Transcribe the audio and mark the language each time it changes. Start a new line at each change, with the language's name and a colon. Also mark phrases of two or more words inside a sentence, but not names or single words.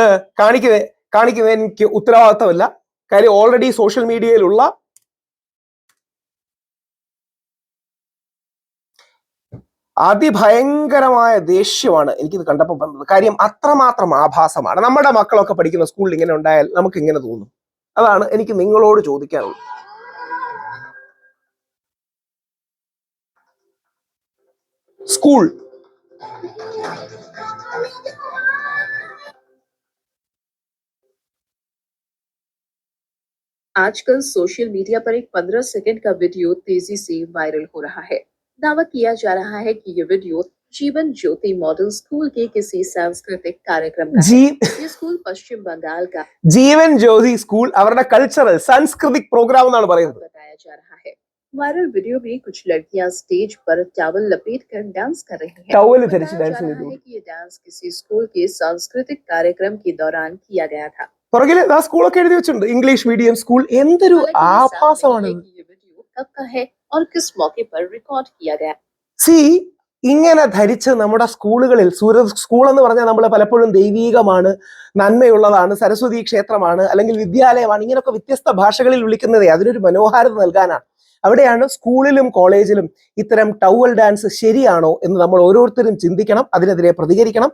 Malayalam: കാണിക്കുന്നത് എനിക്ക് ഉത്തരവാദിത്തമല്ല. കാര്യം ഓൾറെഡി
English: social media
Malayalam: അതിഭയങ്കരമായ ദേഷ്യമാണ് എനിക്കിത് കണ്ടപ്പോൾ വന്നത്. കാര്യം അത്രമാത്രം ആഭാസമാണ്. നമ്മുടെ മക്കളൊക്കെ പഠിക്കുന്ന സ്കൂളിൽ ഇങ്ങനെ ഉണ്ടായാൽ നമുക്ക് ഇങ്ങനെ തോന്നും. അതാണ് എനിക്ക് നിങ്ങളോട് ചോദിക്കാനുള്ളത്.
Hindi: स्कूल आजकल
English: social media
Hindi: पर एक 15 सेकंड का वीडियो तेजी से वायरल हो रहा है। दावा किया जा रहा है कि ये वीडियो जीवन ज्योति मॉडल स्कूल के किसी सांस्कृतिक कार्यक्रम का है। ये स्कूल पश्चिम बंगाल का
Malayalam: जीवन ज्योति स्कूल അവരുടെ കൾച്ചറൽ സാംസ്കൃതിക് പ്രോഗ്രാം എന്നാണ് പറയുന്നത്.
Hindi: बताया जा रहा है। वायरल वीडियो में कुछ लड़कियां स्टेज पर टॉवल लपेटकर डांस कर रही हैं। टॉवल बताया जा रहा है कि ये डांस किसी स्कूल के सांस्कृतिक कार्यक्रम के दौरान किया गया था।
Malayalam: പുറകിൽ ആ സ്കൂളൊക്കെ എഴുതി വെച്ചിട്ടുണ്ട്,
English: English medium school.
Malayalam: എന്തൊരു ആഭാസമാണ്!
Hindi: ये वीडियो कब का है और किस मौके पर रिकॉर्ड किया गया?
Malayalam: ഇങ്ങനെ ധരിച്ച് നമ്മുടെ സ്കൂളുകളിൽ, സ്കൂൾ എന്ന് പറഞ്ഞാൽ നമ്മൾ പലപ്പോഴും ദൈവീകമാണ്, നന്മയുള്ളതാണ്, സരസ്വതി ക്ഷേത്രമാണ്, അല്ലെങ്കിൽ വിദ്യാലയമാണ്, ഇങ്ങനെയൊക്കെ വ്യത്യസ്ത ഭാഷകളിൽ വിളിക്കുന്നതേ അതിനൊരു മനോഹാരിത നൽകാനാണ്. അവിടെയാണ് സ്കൂളിലും കോളേജിലും ഇത്തരം
English: towel dance
Malayalam: ശരിയാണോ എന്ന് നമ്മൾ ഓരോരുത്തരും ചിന്തിക്കണം, അതിനെതിരെ പ്രതികരിക്കണം.